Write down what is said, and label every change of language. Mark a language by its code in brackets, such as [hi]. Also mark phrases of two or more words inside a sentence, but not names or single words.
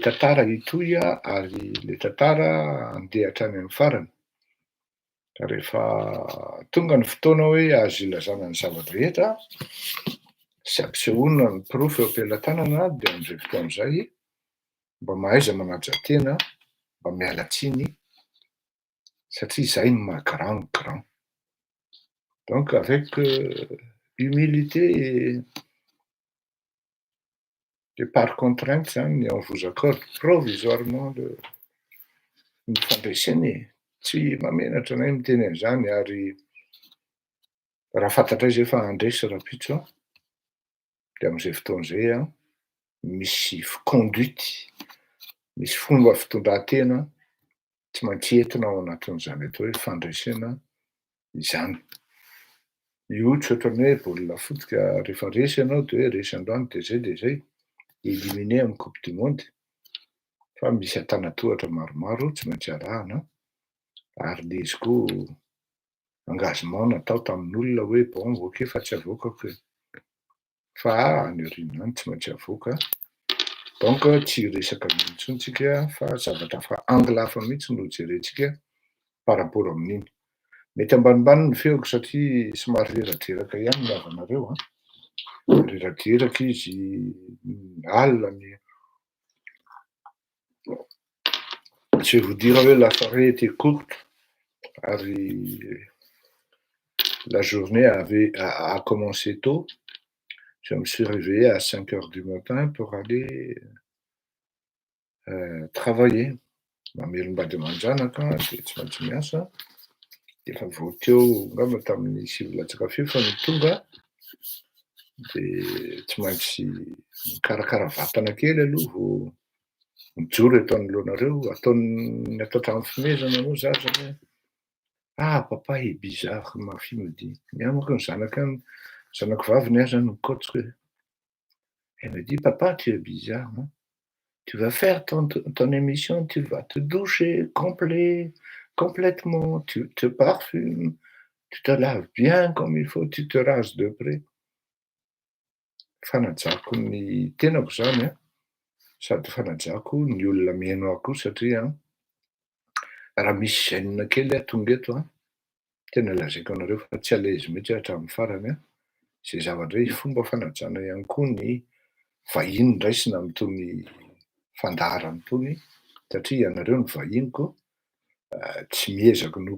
[mg] tantara hitohy ary le tantara andeha hatrany amin'ny farany ka rehefa tonga ny fotoana hoe azo ilazana ny zava-drehetra sy ampisehoana ny profy eo am-pelatanana dia amin'izay fotoan'izay mba mahaiza manajatena mba miala tsiny satria izay ny maha [fr] grand donc avec humilité et par contrainte [mg] zany [fr] on vous accorde provisoirement [mg] ny fandreseny tsy mamenatra anay miteny an'izany ary raha fantatray zay fa handresy rapitso dia amin'izay fotoan'izay misy conduite misy fomba fitondran-tena tsy maintsy entina ao anatin'izany atao hoe fandresena izany io tsy ohatrany hoe baolina foot ka rehefa resy ianao dia hoe resy androany dia zay éliminé amin'ny [fr] coupe du monde [mg] fa misy antanatohatra maromaro tsy maintsy arahana ary le izy koa engagement natao tamin'olona hoe bon ok fa tsy avoakako fa any aoriana any tsy maintsy avoaka donc tsy resaka mintsontsika fa zavatra fa angle hafa mihitsy no jerentsika [fr] par rapport [mg] amin'iny mety ambanimbany ny feoko satria somary reradreraka ihany ny avanareo reradreraka izy alina ny [fr] je vais vous dire la soirée était courte [mg] ary [fr] la journée a commencé tôt. Je me suis réveillé à 5 heures du matin pour aller travailler. [mg] Mamelombady aman-janaka dia tsy maintsy miasa efa vao teo ngamba tamin'ny sivy latsaka fefy ny tonga dia tsy maintsy mikarakara vatana kely aloha vao mijoro eto anoloanareo ataony atao trano fimezana moa za zany [fr] papa est bizarre ma fille me dit [mg] miamako ny zanako vavy ny aza nikotroko [fr] elle me dit papa tu es bizarre hein? Tu vas faire ton émission, tu vas te doucher complètement, tu te parfumes, tu te laves bien comme il faut, tu te rases de près. [mg] Fanajako ny tenako zany sady fanajako ny olona mihaino aho koa satria raha misy gêne kely tonga eto tena lazaiko anareo fa tsy [fr] à l'aise [mg] mihitsy hatramin'ny farany zay zavatra fomba fanajana ihany koa ny vahiny raisina amin'itony fandaharany tony satria ianareo ny vahiniko tsy miezaka no